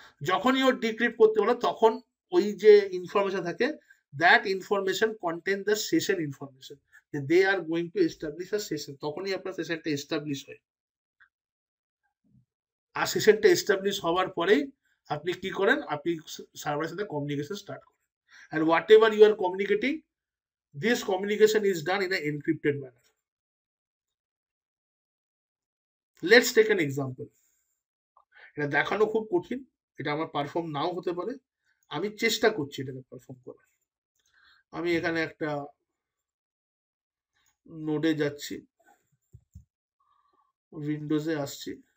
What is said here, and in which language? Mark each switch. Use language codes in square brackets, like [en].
[bn] যখনই ও ডিক্রিপ্ট করতে পারলো, তখন ওই যে ইনফরমেশন থাকে, [en] that information contain the session information, যে they are going to establish a session, [bn] তখনই আপনার সেশনটা এস্টাবলিশ হয়। আর সেশনটা এস্টাবলিশ হওয়ার পরেই আপনি কি করেন, আপনি সার্ভারের সাথে কমিউনিকেশন স্টার্ট করেন। [en] and whatever you are communicating, this communication is done in an encrypted manner. Let's take an example. [bn] এটা দেখানো খুব কঠিন, এটা আমার পারফর্ম নাও হতে পারে, আমি চেষ্টা করছি এটাকে পারফর্ম করার। আমি এখানে একটা নোডে যাচ্ছি, উইন্ডোজে আসছি।